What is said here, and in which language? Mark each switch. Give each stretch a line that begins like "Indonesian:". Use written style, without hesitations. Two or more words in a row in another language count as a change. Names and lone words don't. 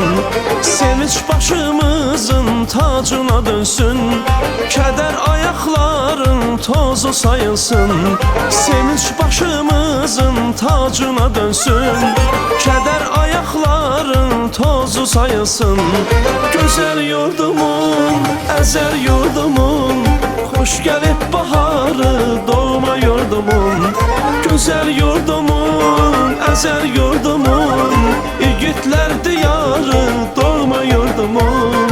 Azerbaijani: Sevinç başımızın tacına dönsün, kədər ayaqların tozu sayılsın. Sevinç başımızın tacına dönsün, kədər ayaqların tozu sayılsın.
Turkish: Güzel yurdumun, ezel yurdumun, hoş gelip baharı doğma yurdumun. Güzel yurdumun, ezel yurdumun, yiğitler diyarı doğma yurdumun.